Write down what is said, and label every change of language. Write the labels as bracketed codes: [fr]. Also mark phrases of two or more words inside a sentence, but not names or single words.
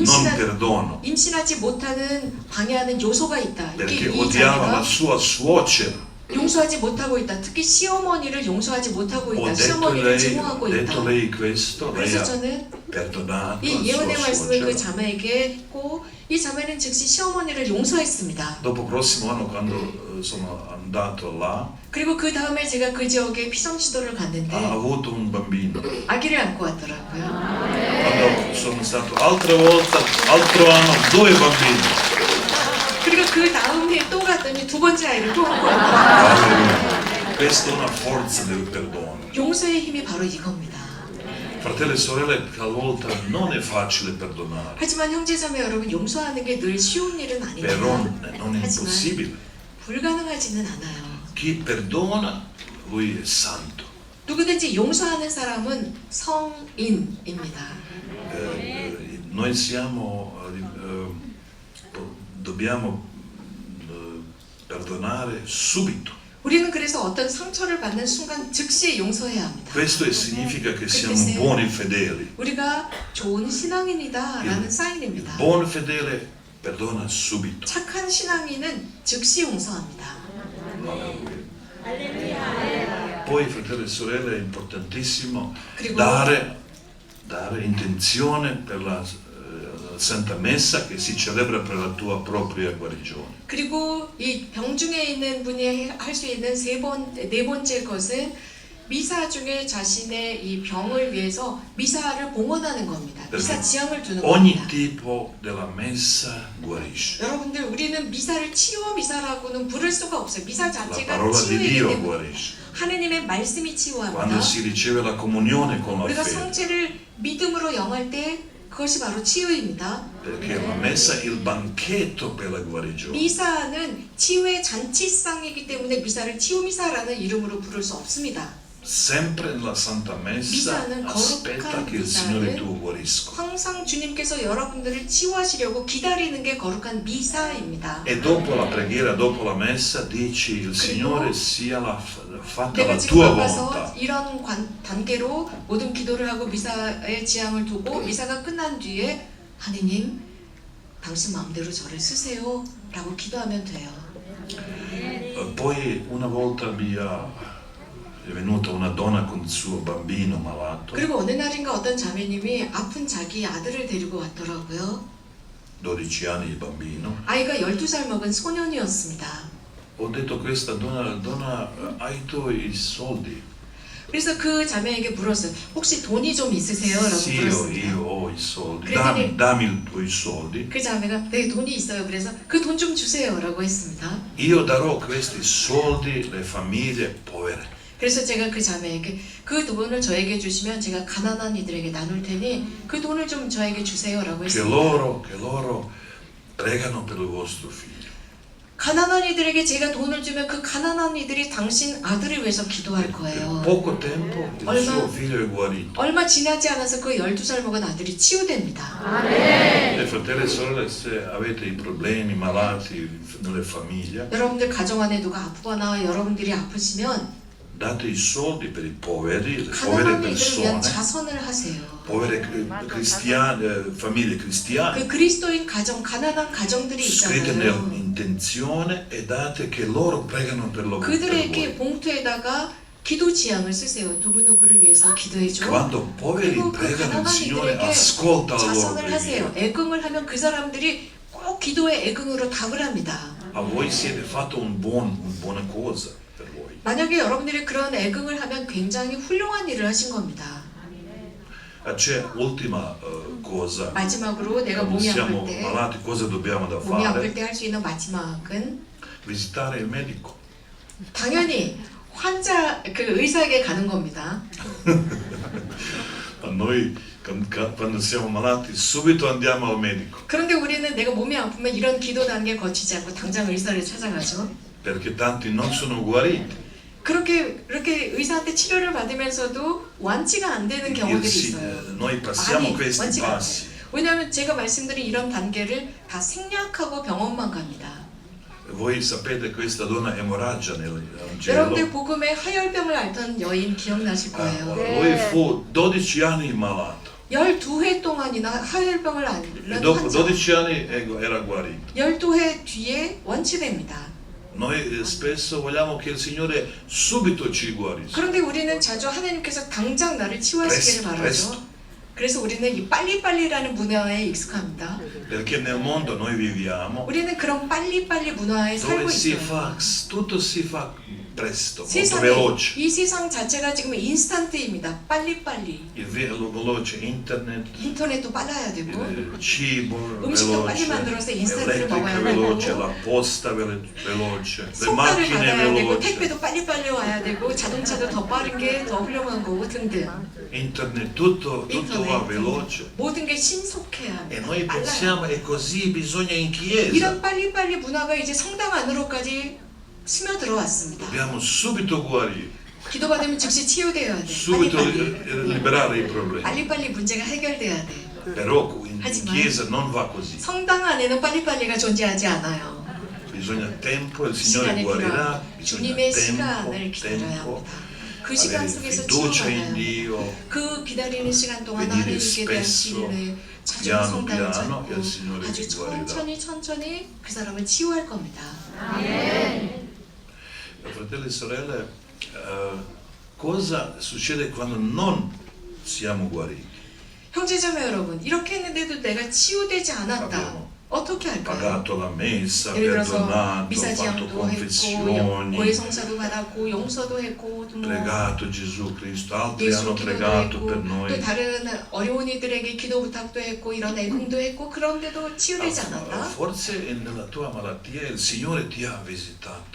[ko] 임신한- [it] perdono, [ko] 임신하지 못하는 방해하는 요소가 있다. 이게 [it] perché [ko] 이 [it] odiava la [ko] 자매가 [it] sua suocera. [ko] 용서하지 못하고 있다. 특히 시어머니를 용서하지 못하고 [it] Ho [ko] 있다. [it] detto [ko] 시어머니를 증오하고 [it] detto [ko] 있다. [it] lei questo, lei [ko] 그래서 [it] ha [ko] 저는 [it] perdonato [ko] 이 [it] la [ko] 예언의 [it] sua [ko] 말씀을 그 [it] suocera. [ko] 자매에게 했고 이 자매는 즉시 시어머니를 용서했습니다. [it] Dopo prossimo anno, quando sono andato là, [ko] 그리고 그 다음에 제가 그 지역에 피성시도를 갔는데 [it] ha avuto un bambino. [ko] 아기를 안고 왔더라고요. [it] Quando sono stato altra volta, altro anno, 2 bambini. [ko] 그리고 그 다음에 또 갔더니 두 번째 아이를 또 안고 왔더라고요. [it] Alleluia. Questa è una forza del perdono. [ko] 용서의 힘이 바로 이겁니다. [it] Fratelli e sorelle, talvolta non è facile perdonare, [ko] 하지만 형제자매 여러분 용서하는 게 늘 쉬운 일은 [it] però [ko] 아닙니다. [it] non è impossibile. [ko] 불가능하지는 않아요. [it] Chi perdona, lui è santo. [ko] 누구든지 용서하는 사람은 성인입니다. [it] Noi siamo, dobbiamo perdonare subito. [ko] 우리는 그래서 어떤 상처를 받는 순간 즉시 용서해야 합니다. [it] Questo significa che siamo Perché se- buoni fedeli. [ko] 우리가 좋은 신앙인이다라는 사인입니다. [it] Buon fedele perdona subito. [ko] 착한 신앙인은 즉시 용서합니다. [it] Poi, fratelli e sorelle, è importantissimo [ko] 그리고 [it] dare intenzione per la Santa Messa che si celebra per la tua propria guarigione. [ko] 그리고 이 병중에 있는 분이 할 수 있는 네 번째 것은 미사 중에 자신의 이 병을 위해서 미사를 봉헌하는 겁니다. 미사 지향을 두는 [it] Ogni [ko] 겁니다. [it] tipo della messa guarisce. [ko] 여러분들 우리는 미사를 치유 미사라고는 부를 수가 없어요. 미사 [it] La [ko] 자체가 [it] parola di [ko] 치유이기 [it] Dio [ko] 때문에 [it] guarisce. [ko] 하느님의 말씀이 [it] Quando [ko] 치유합니다. [it] si riceve la comunione con la [ko] 우리가 [it] fede. [ko] 성체를 믿음으로 영할 때 그것이 바로 치유입니다. [it] Perché la messa è il banchetto per la guarigione. [ko] 미사는 치유의 잔치상이기 때문에 미사를 치유 미사라는 이름으로 부를 수 없습니다. [it] Sempre nella Santa Messa [ko] 미사는 [it] aspetta [ko] 거룩한 [it] che il Signore [ko] 미사는 [it] tuo guarisca. [ko] 항상 주님께서 여러분들을 치유하시려고 기다리는 게 거룩한 미사입니다. [it] E dopo la preghiera, dopo la messa, dici il Signore sia fatta [ko] 내가 [it] la [ko] 지금 [it] tua [ko] 와서 [it] volontà. [ko] 이런 단계로 모든 기도를 하고 미사의 지향을 두고 미사가 끝난 뒤에 하느님 당신 마음대로 저를 쓰세요 라고 기도하면 돼요. [it] Poi una volta è venuta una donna con il suo bambino malato, [ko] 그리고 어느 날인가 어떤 자매님이 아픈 자기 아들을 데리고 왔더라고요. [it] 12 anni il bambino. [ko] 아이가 12살 먹은 소년이었습니다. [it] Ho detto a questa donna, hai tu i soldi? [ko] 그래서 그 자매에게 물었어요. 혹시 돈이 좀 있으세요? 라고 [it] Sì, [ko] 물었습니다. [it] io ho i soldi. Credimi. Dammi i tuoi soldi. [ko] 그 자매가 네 돈이 있어요. 그래서 그 돈 좀 주세요 라고 했습니다. [it] Io darò questi soldi alle famiglie povere. [ko] 그래서 제가 그 자매에게 그 돈을 저에게 주시면 제가 가난한 이들에게 나눌 테니 그 돈을 좀 저에게 주세요 라고 [it] Che [ko] 했습니다. [it] loro pregano per il vostro figlio. [ko] 가난한 이들에게 제가 돈을 주면 그 가난한 이들이 당신 아들을 위해서 기도할 [it] Per [ko] 거예요. [it] poco tempo il Olma- suo figlio è guarito. [ko] 얼마 지나지 않아서 그 12살 먹은 아들이 치유됩니다. [it] E fratelli e sorelle, se avete i problemi, malati nelle famiglie, [ko] 여러분들 가정 안에 누가 아프거나 여러분들이 아프시면 [it] date i soldi per i poveri, le povere [ko] 가난한 이들을 위한 [it] persone, [ko] 자선을 하세요. [it] povere famiglie cristiane. [ko] 그 그리스도인 가정, 가난한 가정들이 [it] Scrivete [ko] 있잖아요. [it] nell'intenzione e date che loro pregano per lo per [ko] 그들에게 [it] voi. [ko] 봉투에다가 기도 지향을 쓰세요. 누구누구를 위해서 기도해줘. [it] Quando poveri [ko] 그리고 그 [it] pregano, il [ko] 가난한 [it] Signore [ko] 이들에게 [it] ascolta la loro [ko] 자선을 하세요. [it] preghiera. [ko] 애금을 하면 그 사람들이 꼭 기도의 애금으로 답을 합니다. [it] A voi siete fatto una buona cosa per voi. [ko] 만약에 여러분들이 그런 애금을 하면 굉장히 훌륭한 일을 하신 겁니다. [it] C'è ultima cosa. [ko] 마지막으로 내가 [it] Quando [ko] 몸이 [it] siamo [ko] 아플 때, [it] malati, cosa dobbiamo da [ko] 몸이 아플 [it] fare? [ko] 때 할 수 있는 마지막은 [it] Visitare il medico. [ko] 당연히 환자 그 의사에게 가는 겁니다. [it] Noi quando siamo malati subito andiamo al medico [ko] 그런데 우리는 내가 몸이 아프면 이런 기도 단계 거치지 않고 당장 의사를 찾아가죠. [it] perché tanti non sono guariti. [ko] 그렇게 의사한테 치료를 받으면서도 완치가 안 되는 경우들이 있어요. [it] Noi passiamo [ko] 많이 [it] questi [ko] 완치가 안 [it] passi. [ko] 돼요. 왜냐하면 제가 말씀드린 이런 단계를 다 생략하고 병원만 갑니다. [it] Voi sapete questa donna emorragia nel Vangelo. [ko] 여러분들 복음에 하혈병을 앓던 여인 기억나실 거예요. [it] Lui fu 12 anni malato [ko] 12회 동안이나 하혈병을 [it] e [ko] 앓는 [it] dopo [ko] 환자. [it] 12 anni era guarito. [ko] 12회 뒤에 완치됩니다. [it] Noi spesso vogliamo che il Signore subito ci guarisca. [ko] 그런데 우리는 자주 하나님께서 당장 나를 치유하시기를 바라죠. [it] presto. [ko] 그래서 우리는 이 빨리빨리라는 문화에 익숙합니다. [it] Perché nel mondo noi viviamo [ko] 우리는 그런 빨리빨리 문화에 살고 [it] dove si [ko] 있어요. [it] fa, tutto si fa presto, molto [ko] 세상에, [it] veloce. [ko] 이 세상 자체가 지금 인스턴트입니다. 빨리빨리. [it] Il veloce internet, [ko] 인터넷도 빨라야 되고 [it] il cibo [ko] 음식도 빨리 [it] veloce, [ko] 만들어서 인스턴트를 [it] l'elettrica [ko] 먹어야 [it] veloce, [ko] 되고 [it] la posta veloce, le [ko] 성과를 [it] macchine [ko] 받아야 되고 [it] veloci, [ko] 택배도 빨리빨리 와야 되고 자동차도 더 빠른 게 더 훌륭한 거고 등등. [it] internet, tutto va veloce. [ko] 모든 게 신속해야 [it] E [ko] 합니다. [it] noi [ko] 빨라요. [it] pensiamo è così, bisogna in chiesa. [ko] 이런 빨리빨리 문화가 이제 성당 안으로까지 스며들어왔습니다. [it] Dobbiamo subito guarire, [ko] 기도받으면 즉시 치유되어야 돼. [it] subito [ko] 빨리빨리. [it] liberare i problemi. [ko] 빨리빨리 문제가 해결돼야 돼. [it] Però in [ko] 하지만 [it] chiesa non va così. [ko] 성당 안에는 빨리빨리가 존재하지 않아요. [it] Bisogna tempo, il Signore [ko] 시간이 [it] guarirà. [ko] 필요합니다. [it] Bisogna [ko] 주님의 [it] tempo, [ko] 시간을 기다려야 [it] tempo. [ko] 합니다. 그 시간 [it] Avere [ko] 속에서 [it] fiducia in [ko] 치유받아야 [it] Dio. [ko] 합니다. 그 기다리는 시간 동안 [it] Venire [ko] 하나님께 대한 [it] spesso, [ko] 신뢰, 자주 [it] piano [ko] 성당을 [it] piano, e il [ko] 찾고 [it] Signore [ko] 아주 [it] ti guarirà. [ko] 천천히 그 사람을 치유할 겁니다. [it] Fratelli e sorelle, cosa succede quando non siamo guariti? [ko] 형제자매 여러분, 이렇게 했는데도 내가 치유되지 않았다. [it] Abbiamo [ko] 어떻게 할까요? [it] pagato la messa, [ko] 예를 들어서 [it] perdonato, fatto [ko] 미사지양도 했고 [it] confessioni, [ko] 고해성사도 받았고 용서도 했고 뭐 [it] pregato Gesù Cristo, altri [ko] 예수 [it] hanno [ko] 기도도 [it] pregato [ko] 했고 [it] per noi. [ko] 또 다른 어려운 이들에게 기도 부탁도 했고 이런 애국도 했고 그런데도 치유되지 않았다. [it] Forse nella tua malattia il Signore ti ha visitato.